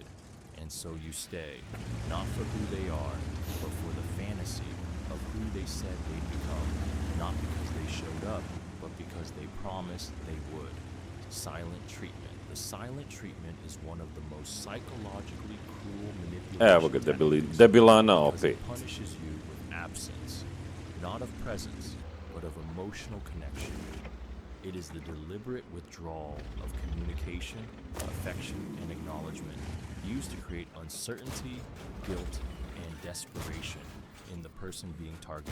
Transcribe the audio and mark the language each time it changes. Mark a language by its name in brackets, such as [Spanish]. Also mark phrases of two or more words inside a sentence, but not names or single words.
[English] And so you stay, not for who they are, but for the fantasy of who they said they'd become, not because they showed up, but because they promised they would. Silent treatment. The silent treatment is one of the most psychologically cruel [Croatian] Evo ga debilana opet. [English] It punishes you with absence, not of presence, but of emotional connection. It is the deliberate withdrawal of communication, affection, and acknowledgement used to create uncertainty, guilt, and desperation in the person being targeted.